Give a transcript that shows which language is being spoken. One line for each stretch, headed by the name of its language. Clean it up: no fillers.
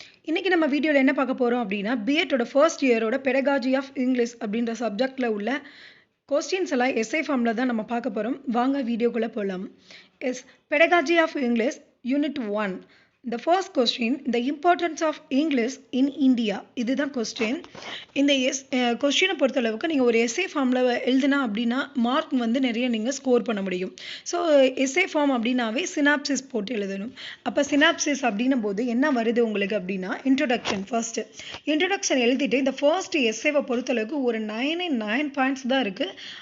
Tamil: இன்னைக்கு நம்ம வீடியோல என்ன பார்க்க போறோம் அப்படின்னா, பிஎட்டோட ஃபர்ஸ்ட் இயரோட பெடகாஜி ஆஃப் இங்கிலீஷ் அப்படின்ற சப்ஜெக்ட்ல உள்ள கொஸ்டின்ஸ் எல்லாம் எஸ்ஏ ஃபார்ம்ல தான் நம்ம பார்க்க போறோம். வாங்க வீடியோக்குள்ள போலாம். S pedagogy of English unit 1.
English: The first question, the importance of English in India.
Tamil: இதுதான் கொஸ்டின். இந்த கொஸ்டினை பொறுத்தளவுக்கு நீங்கள் ஒரு எஸ்ஏ ஃபார்மில் எழுதுனா அப்படின்னா மார்க் வந்து நிறைய நீங்கள் ஸ்கோர் பண்ண முடியும். ஸோ எஸ்ஏ ஃபார்ம் அப்படின்னாவே சினாப்சிஸ் போட்டு எழுதணும். அப்போ சினாப்சிஸ் அப்படின்னும் போது என்ன வருது உங்களுக்கு அப்படின்னா இன்ட்ரொடக்ஷன். ஃபர்ஸ்ட் இன்ட்ரொடக்ஷன் எழுதிட்டு இந்த ஃபர்ஸ்ட் எஸ்ஏவை பொறுத்தளவுக்கு ஒரு 9 பாயிண்ட்ஸ் தான் இருக்குது.